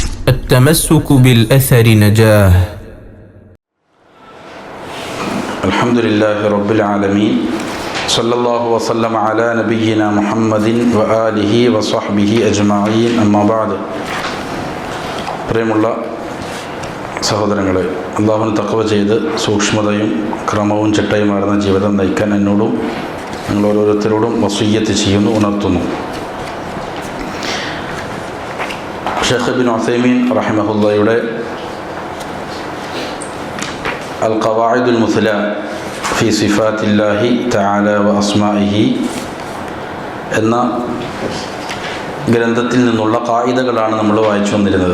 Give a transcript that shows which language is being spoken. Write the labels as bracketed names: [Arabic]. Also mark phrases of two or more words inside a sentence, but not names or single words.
[Arabic] التمسك بالأثر نجاه. الحمد لله رب العالمين صلى الله وسلم على نبينا محمد وآله وصحبه أجمعين أما بعد. [Malayalam] പ്രിയമുള്ള സഹോദരങ്ങളെ, അള്ളാഹുവിന് തഖ്വ ചെയ്ത് സൂക്ഷ്മതയും ക്രമവും ചിട്ടയുമാർന്ന ജീവിതം നയിക്കാൻ എന്നോടും നിങ്ങൾ ഓരോരുത്തരോടും വസിയ്യത്ത് ചെയ്യുന്നു, ഉണർത്തുന്നു. ഷെയ്ഖ് ഇബ്നു ഉസൈമീൻ റഹിമഹുല്ലാഹയുടെ അൽ ഖവാഇദുൽ മുസ്ല ഫി സിഫാത്തില്ലാഹി തആല വ അസ്മാഇഹി എന്ന ഗ്രന്ഥത്തിൽ നിന്നുള്ള ഖായിദകളാണ് നമ്മൾ വായിച്ചു വന്നിരുന്നത്.